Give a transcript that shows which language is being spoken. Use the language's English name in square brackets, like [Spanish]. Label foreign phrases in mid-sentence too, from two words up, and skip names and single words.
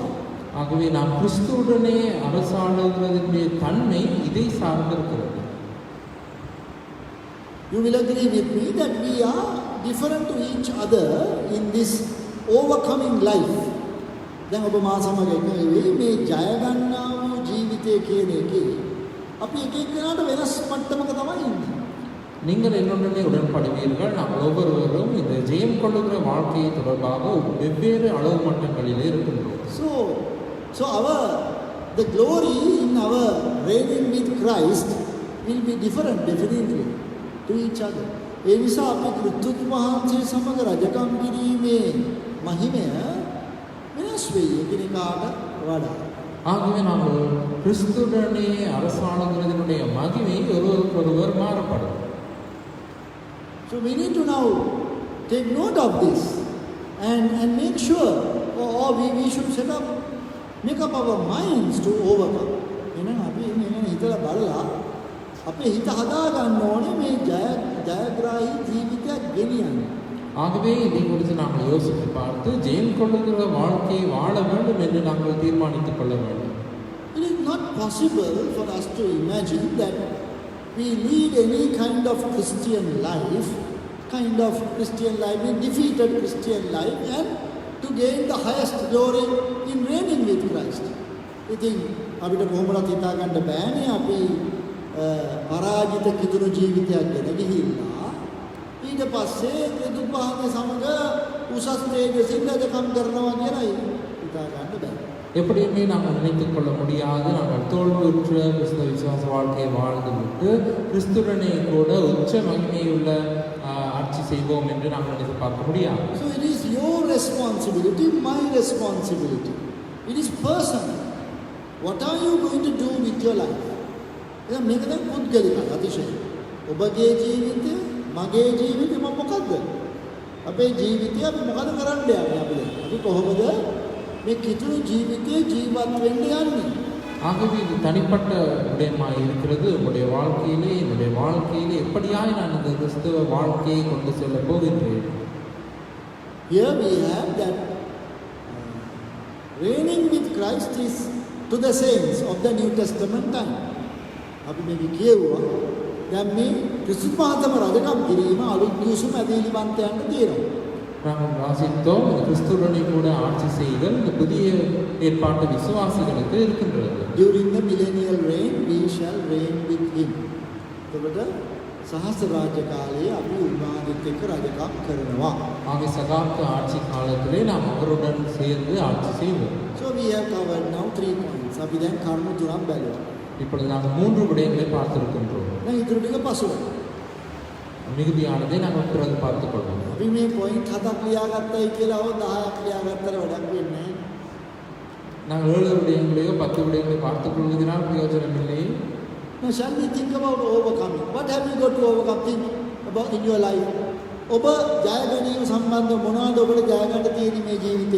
[Tamil] ஆகவே நாம் கிறிஸ்துவுடனே அரசாளுகிறதினுடைய தன்மை இதை சார்ந்திருக்கிறது. [English] You will agree with me that we are different to each other in this overcoming life. [Sinhala] දැන් ඔබ මා සමග එකවෙයි මේ ජය ගන්නා වූ ජීවිතය කියන එකේ අපි එක එක්කෙනාට වෙනස් මට්ටමක තමයි ඉන්නේ. [Tamil] நீங்கள் என்னுடனே உடன்படுவீர்கள். நாம் ஒவ்வொருவரும் இந்த ஜெயம் கொள்ளுகிற வாழ்க்கையை தொடர்பாக வெவ்வேறு அளவு மட்டங்களிலே இருக்கின்றோம். [English] So the glory in our reigning with Christ will be different definitely to each other. [Sinhala] ඒ නිසා අපි ක්‍රිස්තුස් වහන්සේ සමග රජකම් කිරීමේ මහිමය වෙනස් වෙයි එකිනෙකාට වඩා. [Tamil] ஆகவே நாங்கள் கிறிஸ்துவுடனே அரசாளுகிறதினுடைய மகிமை ஒருவருக்கொருவர் மாறுபடும். [English] So we need to now take note of this and make sure, or we should make up our minds to overcome. [Sinhala] එහෙනම් අපි මෙන්න හිතලා බලලා අපේ හිත හදා ගන්න ඕනේ මේ ජයග්‍රාහී ජීවිතයක් ගෙනියන්න. [Tamil] ஆகவே இதை குறித்து நாங்கள் யோசித்து பார்த்து ஜெயம் கொள்ளுகிற வாழ்க்கையை வாழ வேண்டும் என்று நாங்கள் தீர்மானித்துக் கொள்ள வேண்டும். [English] It is not possible for us to imagine that we lead any kind of Christian life, in defeated Christian life, and to gain the highest glory in reigning with Christ. [Sinhala] ඉතින් අපිට කොහොමවත් හිතා ගන්න බෑනේ අපි පරාජිත කිතුණු ජීවිතයක් ගෙන ගිහිල්ලා ඊට පස්සේ දෙදුපහගේ සමග උසස් තේජසින් රජකම් කරනවා කියලා හිතා ගන්න බෑ. [Tamil] எப்படியுமே நாங்கள் நினைத்துக் கொள்ள முடியாது. நாங்கள் தோல்வியுற்ற கிறிஸ்தவ விசுவாச வாழ்க்கையை வாழ்ந்து விட்டு கிறிஸ்துடனே கூட உச்ச மகிமையுள்ள ஆட்சி செய்வோம் என்று நாங்கள் நினைத்து பார்க்க முடியாது. [English] So it is your responsibility, my responsibility. It is personal. What are you going to do with your life? [Sinhala] එතන මේක දැන් පුද්ගලිකයි අතිශය. ඔබගේ ජීවිතය, මගේ ජීවිතය මොකක්ද? අපේ ජීවිතය අපි මොකද කරන්න යන්නේ අපි දැන්? අපි කොහොමද මේ කිතුණු ජීවිතේ ජීවත් වෙන්න යන්නේ? [Tamil] ஆகவே இது தனிப்பட்ட விடயமாக இருக்கிறது. உங்களுடைய வாழ்க்கையிலே என்னுடைய வாழ்க்கையிலே எப்படியாய் நான் இந்த கிறிஸ்தவ வாழ்க்கையை கொண்டு செல்ல போகின்றேன். [English] Here we have that reigning with Christ is to the saints of the New Testament time. [Sinhala] අපි මේක කියුවා දැන් මේ ක්‍රිස්තුස් මහත්ම රජකම් කිරීම අලුත් නිවසුම ඇදහිලිවන්තයන්ට තියෙනවා. [Tamil] நாங்கள் வாசித்தோம் கிறிஸ்துடனே கூட ஆட்சி செய்தல் இந்த புதிய ஏற்பாட்டு விசுவாசிகளுக்கு இருக்கின்றது. [English] During the millennial reign we shall reign with him. [Sinhala] එතකොට සහස්‍ර රාජ්‍ය කාලයේ අපි උන්වහන්සේත් එක්ක රජකම් කරනවා. [Tamil] ஆக சகாப்த ஆட்சி காலத்திலே நாம் அவருடன் சேர்ந்து ஆட்சி செய்வோம். [English] So we have covered now 3 points. [Sinhala] අපි දැන් කරුණු තුනක් බැලුවා. [Tamil] இப்பொழுது நாங்கள் 3 விடயங்களை பார்த்திருக்கின்றோம். [Sinhala] දැන් ඉතුරු ටික පසුව. [Tamil] மிகுதியானதை நாங்கள் பிறகு பார்த்துக் கொள்வோம். [Sinhala] අපි මේ පොයින්ට් 7ක් ලියාගත්තයි කියලා හෝ 10ක් ලියාගත්තට වැඩක් වෙන්නේ නැහැ. [Tamil] நாங்கள் 7 விடயங்களையோ 10 விடயங்களையோ பார்த்துக் கொள்வதனால் பிரயோஜனம் இல்லை. [English] Now shall we think about overcoming? What have you got to overcome? Think about in your life. [Sinhala] ඔබ ජය ගැනීම සම්බන්ධ මොනවද ඔබට ජය ගන්න තියෙන්නේ මේ ජීවිතේ?